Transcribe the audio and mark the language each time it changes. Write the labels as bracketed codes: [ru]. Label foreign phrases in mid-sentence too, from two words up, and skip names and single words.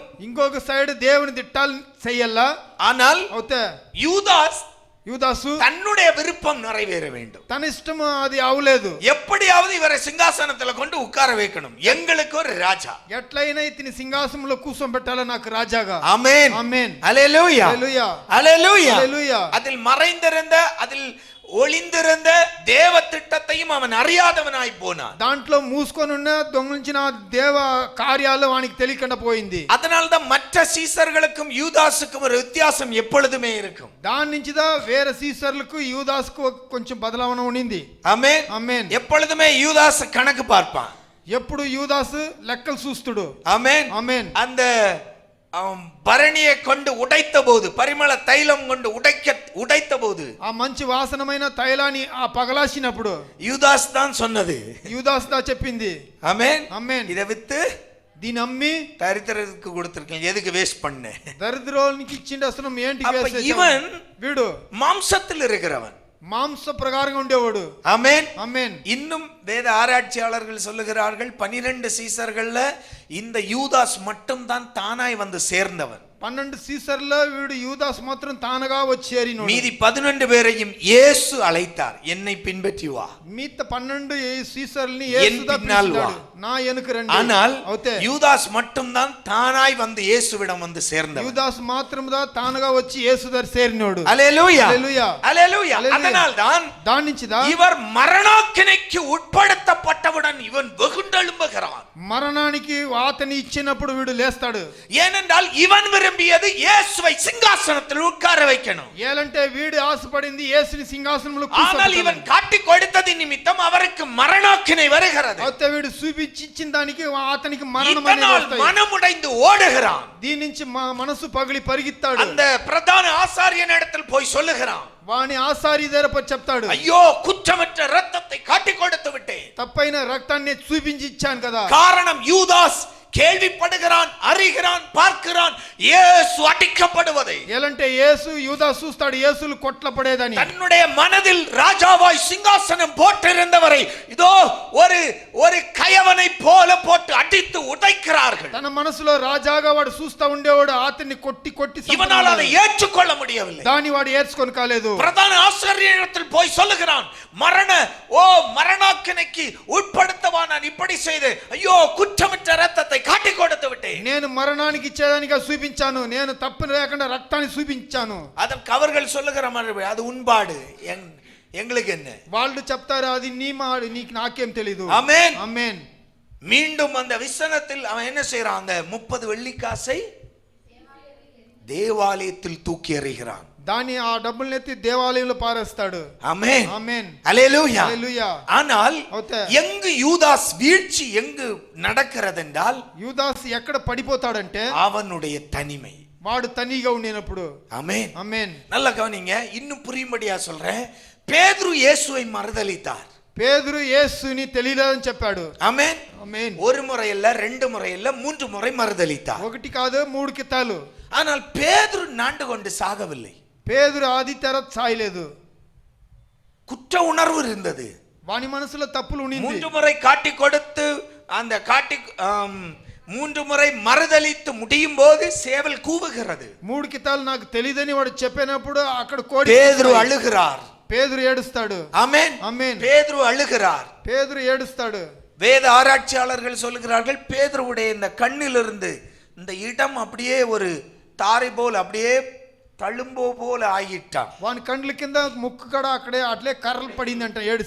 [te] ఇంకొక సైడ్ దేవుని దిట్టాలు చెయ్యాలా. [ta] ஆனால் [te] అవుతే యూదాసు [ta] தன்னுடைய விருப்பம் நிறைவேற வேண்டும். [te] తన ఇష్టం అది అవలేదు. [ta] எப்படியாவது இவரை சிங்காசனத்துல கொண்டு உட்கார வைக்கணும், எங்களுக்கு ஒரு ராஜா. [te] ఎట్లయినా ఇతని సింహాసనంలో కూర్చోబెట్టాలా నాకు రాజాగా. [ta] ஆமென். [te] ఆమేన్. [ta] அல்லேலூயா. [te] హల్లెలూయా. [ta] அல்லேலூயா. [te] హల్లెలూయా. [ta] அதில் மறைந்திருந்த, அதில் ஒளிந்திருந்த தேவ திட்டத்தையும் அவன் அறியாதவனாய் போனான். [te] దాంట్లో మూసుకొని ఉన్న దొంగిలించిన దేవ కార్యాలు వానికి తెలియకుండా పోయింది. [ta] அதனால்தான் மற்ற சீசர்களுக்கும் யூதாசுக்கும் ஒரு வித்தியாசம் எப்பொழுதுமே இருக்கும். [te] దాని నుంచిదా వేరే సీసర్లకు యూదాసుకు కొంచెం బదలావన ఉండింది. [ta] ஆமென். [te] ఆమేన్. [ta] எப்பொழுதுமே யூதாஸ் கணக்கு பார்ப்பான். [te] ఎప్పుడు యూదాసు లెక్కలు చూస్తుడు. [ta] ஆமென். [te] ఆమేన్. [ta] அந்த பரணியை கொண்டு உடைத்த போது, பரிமள தைலம் கொண்டு உடைத்த போது, [te] ఆ మంచి వాసనమైన తైలాన్ని ఆ పగలాసినప్పుడు [ta] யூதாஸ் தான் சொன்னது. [te] యూదాస్ దా చెప్పింది. [ta] ஆமென். [te] ఆమేన్. [ta] இதை வித்து [te] దీని అమ్మి [ta] தரித்திரருக்கு கொடுத்திருக்கீங்க, எதுக்கு வேஸ்ட் பண்ண? [te] దరిద్రోనికి ఇచ్చిండి అసలు ఏంటికి వేస్ట్. [ta] இவன் [te] వీడు [ta] மாம்சத்தில் இருக்கிறவன், [te] మాంస ప్రకారంగా ఉండేవాడు. [ta] ஆமென். [te] ఆమేన్. [ta] இன்னும் வேத ஆராய்ச்சியாளர்கள் சொல்லுகிறார்கள், 12 சீசர்கள்ல இந்த யூதாஸ் மட்டும் தான் தானாய் வந்து சேர்ந்தவன். [te] 12 సీసర్లో వీడు యూదాస్ మాత్రం తానగా వచ్చి చేరినోడు. [ta] மீதி 12 பேரையும் இயேசு அழைத்தார், என்னை பின்பற்றி வா. [te] మిగతా 12 సీసర్లని యేసు [ta] பின்னால் வா. [te] నా వెనుక రండి. [ta] ஆனால் [te] అవుతే [ta] யூதாஸ் மட்டும் தான் தானாய் வந்து இயேசுவிடம் வந்து சேர்ந்தவன். [te] యూదాస్ మాత్రముదా తానగా వచ్చి యేసు దగ్గర చేరినోడు. [ta] அல்லேலூயா. [te] హల్లెలూయా. [ta] அல்லேலூயா. அதனால் தான் [te] దాని నుంచిదా [ta] இவர் மரணாக்கினைக்கு உட்படுத்தப்பட்டவுடன் இவன் வெகுண்டெழும்புகிறான். [te] మరణానికి అతని ఇచ్చినప్పుడు వీడు లేస్తాడు. [ta] ஏனென்றால் இவன் விரும்பியது இயேசுவை சிங்காசனத்தில் உட்கார வைக்கணும். [te] ఏలంటే వీడు ఆశపడింది యేసుని సింహాసనంలో [ta] ஆனால் [te] కూర్చోబెట్టాలని. [ta] இவன் காட்டி கொடுத்தது நிமித்தம் அவருக்கு மரணாக்கினை வருகிறது. [te] అయితే వీడు చూపించి ఇచ్చిన దానికి అతనికి మరణం అనేది [ta] இதனால் [te] వస్తాయి. [ta] மனமுடைந்து ஓடுகிறான். [te] దీని నుంచి మనసు పగిలి పరిగెత్తాడు. [ta] அந்த பிரதான ஆசாரியன் இடத்தில் போய் சொல்லுகிறான், [te] వాని ఆసారి దగ్గర చెప్తాడు, [ta] ஐயோ குற்றமற்ற ரத்தத்தை காட்டி கொடுத்து விட்டேன். [te] తప్పైన రక్తాన్ని చూపించి ఇచ్చాను కదా. [ta] காரணம் யூதாஸ் கேள்விப்படுகிறான், அறிகிறான், பார்க்கிறான் இயேசு அடிக்கப்படுவதை. [te] ఎలంటే యేసు యూదాసు చూస్తాడు యేసులు కొట్ల పడేదని. [ta] தன்னுடைய மனதில் ராஜாவாய் சிங்காசனம் போட்டிருந்தவரை இதோ ஒரு கயவனை போல போட்டு அடித்து உடைக்கிறார்கள். [te] తన మనసులో రాజాగా వాడు చూస్తా ఉండేవాడు అతన్ని కొట్టి కొట్టి [ta] இவனால் அதை ஏற்றுக்கொள்ள முடியவில்லை. [te] దాన్ని వాడు ఏర్చుకొని కాలేదు. [ta] பிரதான ஆசாரியனிடத்தில் போய் சொல்லுகிறான், மரணாக்கினைக்கு உட்படுத்தவா நான் இப்படி செய்து, ஐயோ குற்றமற்ற ரத்தத்தை காட்டி கொடுத்து விட்டேன். [te] నేను మరణానికి ఇచ్చేదానిగా చూపించాను, నేను తప్పు లేకుండా రక్తాన్ని చూపించాను. [ta] அதற்கு அவர்கள் சொல்லுகிற மாதிரி அது உண்பாடு, எங்களுக்கு என்ன? [te] వాళ్ళు చెప్తారు అది నీ మాట, నీకు నాకేం తెలీదు. [ta] ஆமென். [te] ఆమేన్. [ta] மீண்டும் அந்த விசனத்தில் அவன் என்ன செய்யறான்? அந்த 30 வெள்ளிக்காசை தேவாலயத்தில் தூக்கி எறிகிறான். [te] దాన్ని ఆ డబ్బుల్ని ఎత్తి దేవాలయంలో పారేస్తాడు. [ta] ஆமென். [te] ఆమేన్. [ta] அல்லேலூயா. [te] హల్లెలూయా. [ta] ஆனால் எங்கு யூதாஸ் வீழ்ச்சி எங்கு நடக்கிறது என்றால், [te] యూదాస్ ఎక్కడ పడిపోతాడంటే [ta] அவனுடைய தனிமை. [te] వాడు తనిగా ఉండినప్పుడు. [ta] ஆமென். [te] ఆమేన్. [ta] நல்லா கவனிங்க, இன்னும் புரியும்படியா சொல்றேன். பேதுரு இயேசுவை மறுதலித்தார். [te] పేతురు యేసుని తెలియలేదని చెప్పాడు. [ta] ஆமென். [te] ఆమేన్. [ta] ஒரு முறை இல்ல, ரெண்டு முறை இல்ல, மூன்று முறை மறுதலித்தார். [te] ఒకటి కాదు మూడు కితాలు. [ta] ஆனால் பேதுரு நாண்டு கொண்டு சாகவில்லை. [te] పేతురు ఆది తెర సాయలేదు. [ta] குற்ற உணர்வு இருந்தது. [te] వాని మనసులో తప్పులు ఉండింది. [ta] மூன்று முறை காட்டி கொடுத்து அந்த மூன்று முறை மறுதலித்து முடியும் போது சேவல் கூவுகிறது. [te] మూడు కితాలు నాకు తెలియదని వాడు చెప్పినప్పుడు అక్కడ కోడి. [ta] பேதுரு அழுகிறார். [te] పేతురు ఏడుస్తాడు. [ta] ஆமென். [te] ఆమేన్. [ta] பேதுரு அழுகிறார். [te] పేతురు ఏడుస్తాడు. [ta] வேத ஆராய்ச்சியாளர்கள் சொல்லுகிறார்கள், பேதுருவுடைய இந்த கண்ணிலிருந்து இந்த இடம் அப்படியே ஒரு தாரை போல் அப்படியே தழும்போ போல ஆகிட்டான். [te] వాని కండ్ల కింద ముక్కు కడ అక్కడే అట్లే కర్రలు పడిందంట ఏడుసి.